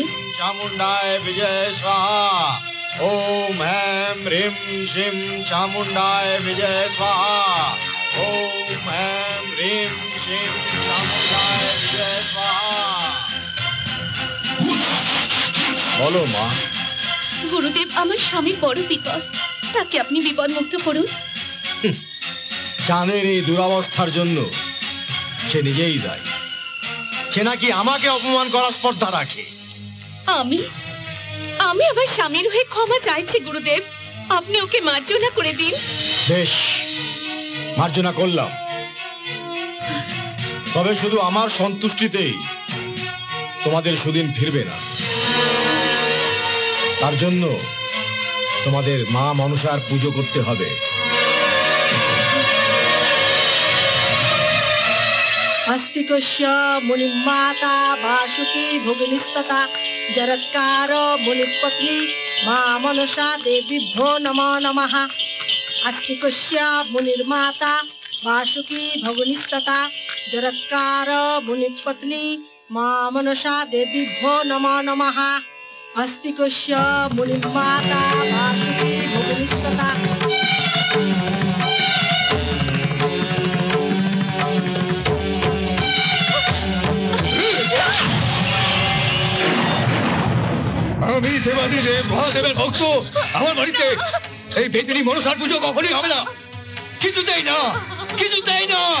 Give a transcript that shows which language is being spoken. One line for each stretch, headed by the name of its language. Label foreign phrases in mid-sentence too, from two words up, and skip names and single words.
Sanskrit: चामुंडाय विजय स्वाहा। ओम ऐं ह्रीं श्रीं चामुंडाय विजय स्वाहा। ओम ऐं ह्रीं श्रीं चामुंडाय विजय स्वाहा।
Hindi: बोलो माँ।
Bangla: গুরুদেব, আমার স্বামীর বড় বিপদ, তাকে আপনি বিপদ মুক্ত করুন। চাঁদের এই দুরবস্থার জন্য সে নিজেই দায়ী। সে নাকি আমাকে অপমান করার স্পর্ধা রাখে। আমি আমি আমার স্বামীর হয়ে ক্ষমা চাইছি গুরুদেব, আপনি ওকে মার্জনা করে দিন। বেশ, মার্জনা করলাম, তবে শুধু আমার সন্তুষ্টিতেই তোমাদের সুদিন ফিরবে না। তার জন্য তোমাদের মা মনসার পুজো করতে হবে।
Sanskrit: अस्तिकस्य मुनिमाता वासुकी भुवनिस्तता जरत्कार मुनिपत्नी मा मनसा देवीभ्यो नमो नमः। अस्तिकस्य मुनिर्माता वासुकी भुवनिस्तता जरत्कार मुनिपत्नी मा मनसा देवीभ्यो नमो नमः। अस्तिकस्य मुनिर्माता वासुकी भुवनिस्तता।
Bangla: আমি দেবাদিদেব মহাদেবের ভক্ত, আমার বাড়িতে এই বেদিনী মনসার পুজো কখনই হবে না, কিছুতেই না, কিছুতেই না।